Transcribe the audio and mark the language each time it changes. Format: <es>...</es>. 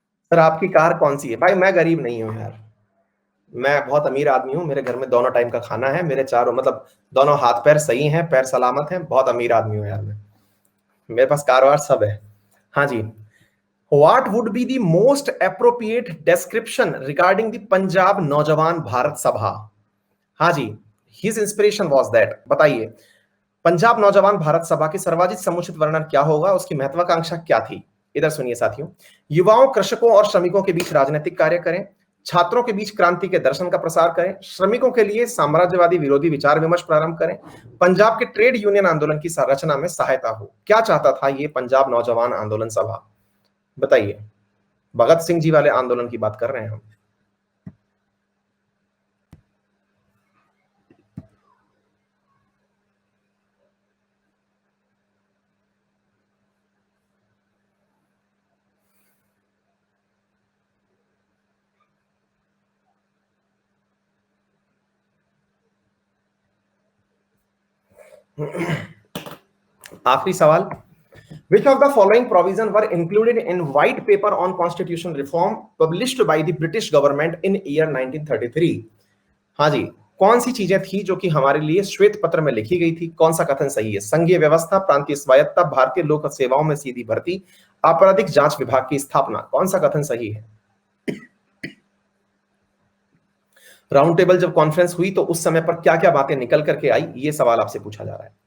<hi>Sir आपकी car कौन सी है? भाई मैं गरीब नहीं हूं यार, मैं बहुत अमीर आदमी हूँ। मेरे घर में दोनों टाइम का खाना है, मेरे चारों मतलब दोनों हाथ पैर सही हैं, पैर सलामत हैं, बहुत अमीर आदमी हूँ यार मैं। मेरे पास कारोबार सब है। हाँ जी।</hi> <en>What would be the most appropriate description regarding the Punjab Naujawan Bharat Sabha? हाँ जी, his inspiration was that।</en> <hi>बताइए, पंजाब नौजवान भारत सभा की सर्वाधिक समुचित वर्णन क्या होगा, उसकी महत्वाकांक्षा क्या थी? इधर सुनिए साथियों। युवाओं, कृषकों और श्रमिकों के बीच राजनीतिक कार्य करें, छात्रों के बीच क्रांति के दर्शन का प्रसार करें, श्रमिकों के लिए साम्राज्यवादी विरोधी विचार विमर्श प्रारंभ करें, पंजाब के ट्रेड यूनियन आंदोलन की संरचना में सहायता हो। क्या चाहता था ये पंजाब नौजवान आंदोलन सभा? बताइए। भगत सिंह जी वाले आंदोलन की बात कर रहे हैं हम। आखिरी सवाल।</hi> <en>Which of the following provisions were included in White Paper on Constitutional Reform published by the British government in year 1933?</en> <hi>हाँ जी, कौन सी चीजें थी जो कि हमारे लिए श्वेत पत्र में लिखी गई थी? कौन सा कथन सही है? संघीय व्यवस्था, प्रांतीय स्वायत्तता, भारतीय लोक सेवाओं में सीधी भर्ती, आपराधिक जांच विभाग की स्थापना, कौन सा कथन सही है? राउंड टेबल जब कॉन्फ्रेंस हुई तो उस समय पर क्या क्या बातें निकल करके आई, ये सवाल आपसे पूछा जा रहा है।</hi>